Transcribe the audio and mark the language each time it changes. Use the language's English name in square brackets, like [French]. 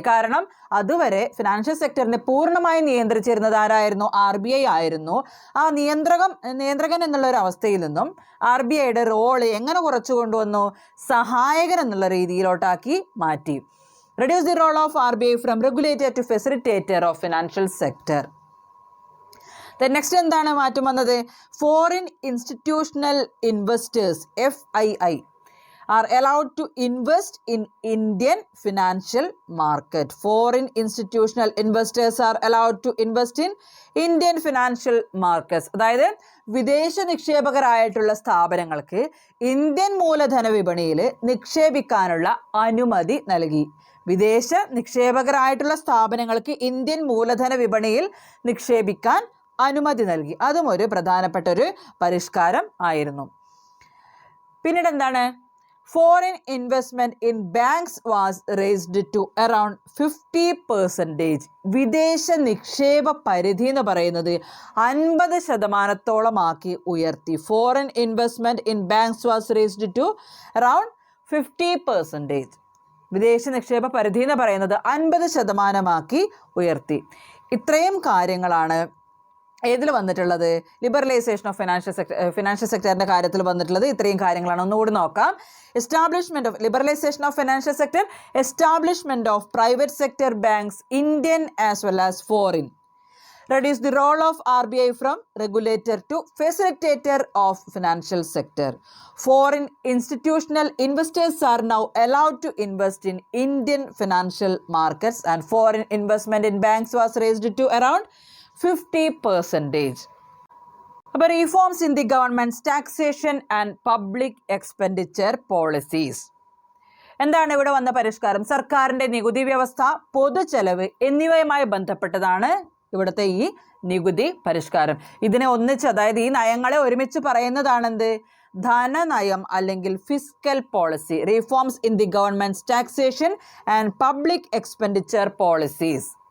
[Malayalam] കാരണം അതുവരെ ഫിനാൻഷ്യൽ സെക്ടറിനെ പൂർണ്ണമായി നിയന്ത്രിച്ചിരുന്നത് ആരായിരുന്നു? RBI ആയിരുന്നു. ആ നിയന്ത്രകൻ എന്നുള്ളൊരവസ്ഥയിൽ നിന്നും RBIയുടെ റോള് എങ്ങനെ കുറച്ചു കൊണ്ടുവന്നു? സഹായകൻ എന്നുള്ള രീതിയിലോട്ടാക്കി മാറ്റി. [English] Reduce the role of RBI from regulator to facilitator of financial sector. [Malayalam] Next എന്താണ് മാറ്റം വന്നത്? [English] Foreign institutional investors FII are allowed to invest in Indian financial market. Foreign institutional investors are allowed to invest in Indian financial markets. [Malayalam] അതായത് വിദേശ നിക്ഷേപകരായിട്ടുള്ള സ്ഥാപനങ്ങൾക്ക് Indian മൂലധന വിപണിയിൽ നിക്ഷേപിക്കാനുള്ള അനുമതി നൽകി. വിദേശ നിക്ഷേപകരായിട്ടുള്ള സ്ഥാപനങ്ങൾക്ക് ഇന്ത്യൻ മൂലധന വിപണിയിൽ നിക്ഷേപിക്കാൻ അനുമതി നൽകി. അതും ഒരു പ്രധാനപ്പെട്ട ഒരു പരിഷ്കാരം ആയിരുന്നു. പിന്നീട് എന്താണ്? [English] Foreign investment in banks was raised to around 50%. [Malayalam] വിദേശ നിക്ഷേപ പരിധി എന്ന് പറയുന്നത് 50% ഉയർത്തി. [English] foreign investment in banks was raised to around [Malayalam] 50%. വിദേശ നിക്ഷേപ പരിധി എന്ന് പറയുന്നത് 50% ഉയർത്തി. ഇത്രയും കാര്യങ്ങളാണ് ഏതിൽ വന്നിട്ടുള്ളത്? ലിബറലൈസേഷൻ ഓഫ് ഫിനാൻഷ്യൽ സെക്ടറിൻ്റെ കാര്യത്തിൽ വന്നിട്ടുള്ളത് ഇത്രയും കാര്യങ്ങളാണ്. ഒന്നുകൂടി നോക്കാം. [English] Establishment of liberalisation of financial sector, establishment of private sector banks, Indian as well as foreign. Reduce the role of RBI from regulator to facilitator of financial sector. Foreign institutional investors are now allowed to invest in Indian financial markets, and foreign investment in banks was raised to around 50%. അപ്പോൾ reforms in the government's taxation and public expenditure policies. [Malayalam] എന്താണ് ഇവിടെ വന്ന പരിഷ്കാരം? സർക്കാരിൻ്റെ നികുതി വ്യവസ്ഥ, പൊതുചെലവ് എന്നിവയുമായി ബന്ധപ്പെട്ടതാണ് ഇവിടുത്തെ ഈ നികുതി പരിഷ്കാരം. ഇതിനെ ഒന്നിച്ച്, അതായത് ഈ നയങ്ങളെ ഒരുമിച്ച് പറയുന്നതാണെന്ത്? ധനനയം അല്ലെങ്കിൽ fiscal policy. [English] Reforms in the government's taxation and public expenditure policies.